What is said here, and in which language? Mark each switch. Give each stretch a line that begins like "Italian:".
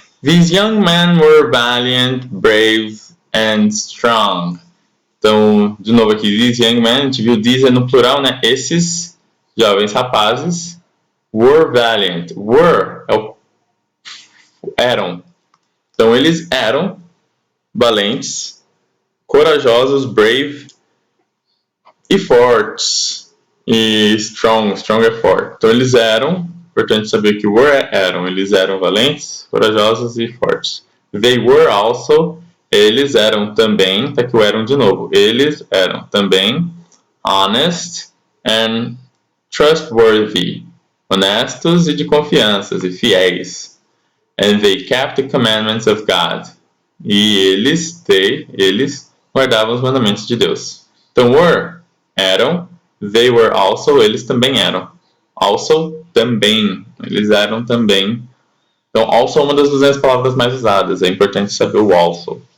English: These young men were valiant, brave and strong.
Portuguese: Então, de novo aqui,
English: these young men,
Portuguese: a gente viu these é no plural, né? Esses jovens rapazes
English: were valiant.
Portuguese: Were é o eram. Então, eles eram valentes, corajosos, brave e fortes. E strong é forte. Então, eles eram, importante saber que were eram, eles eram valentes, corajosos e fortes.
English: They were also,
Portuguese: eles eram também, tá aqui o eram de novo, eles eram também
English: honest and trustworthy,
Portuguese: honestos e de confiança, e fiéis.
English: And they kept the commandments of God.
Portuguese: E eles guardavam os mandamentos de Deus. Então, were, eram.
English: They were also,
Portuguese: eles também eram. Also, também. Eles eram também. Então, also é uma das 200 palavras mais usadas. É importante saber o also.